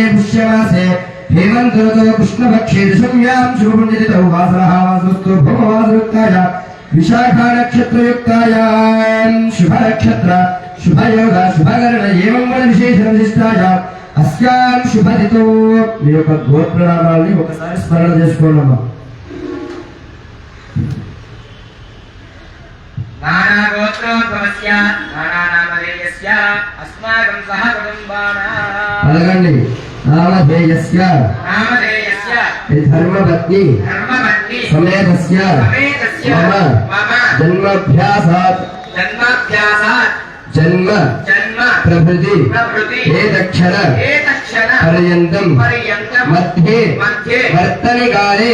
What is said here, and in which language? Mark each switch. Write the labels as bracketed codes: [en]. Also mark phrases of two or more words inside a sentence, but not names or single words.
[sa] पुष्यमासे हेमंत ऋतौ कृष्णपक्षे दशम्यां शुभपुण्यतिथौ वासरः वासुस्तु भौमवासरुक्ताय विशाखा नक्षत्रयुक्तायां शुभनक्षत्र शुभयोग शुभकर्ण एवं विशेषविशिष्टाय अस्यां शुभतिथौ [te] మీ యొక్క గోత్రనామాల్ని ఒకసారి స్మరణ చేసుకోండి. [sa] नाना गोत्रोद्भवस्य नाना नामधेयस्य अस्माकं सह कुटुम्बानां [te] అడగండి. [sa] నామధేయస్య ధర్మపత్ని సమేతస్య మమ జన్మాభ్యాసాత్ జన్మ ప్రభృతి ఏతక్షణ పర్యంతం మధ్యే వర్తనికాలే